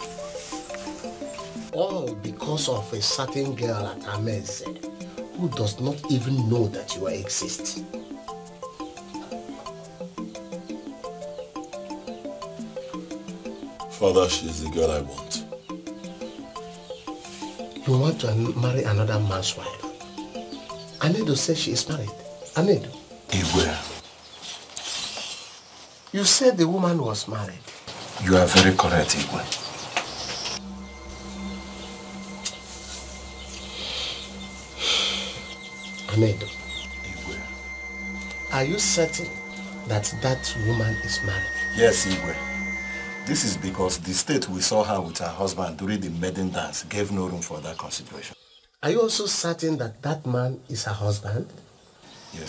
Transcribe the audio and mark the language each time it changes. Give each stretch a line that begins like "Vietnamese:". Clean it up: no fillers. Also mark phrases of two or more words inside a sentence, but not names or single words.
English: All because of a certain girl at Ameze who does not even know that you exist. Father, she is the girl I want. You want to marry another man's wife? Anedo says she is married. Anedo. Igwe. You said the woman was married. You are very correct, Igwe. Anedo. Igwe. Are you certain that that woman is married? Yes, Igwe. This is because the state we saw her with her husband during the maiden dance gave no room for that consideration. Are you also certain that that man is her husband? Yes.